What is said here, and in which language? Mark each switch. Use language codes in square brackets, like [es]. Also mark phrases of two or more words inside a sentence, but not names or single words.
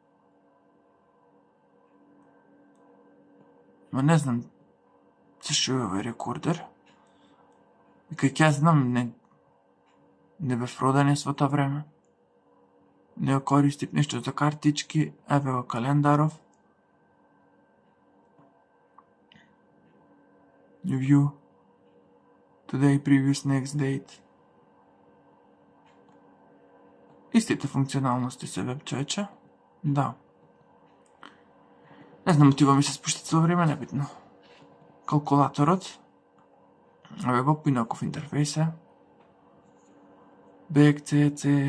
[mk] Ма не знам зашто е овој рекордер. И кај ќе знам, не бев роден во тоа време. Не го користив нешто за картички, еве го календаров. [en] View. Today, previous, next date. [mk] Истите функционалности се веб, човече. Да. Не знам, отива ми се спушта цело време, небитно. Калкулаторот. Еве го поинаков интерфейс е. [en] Back, CC.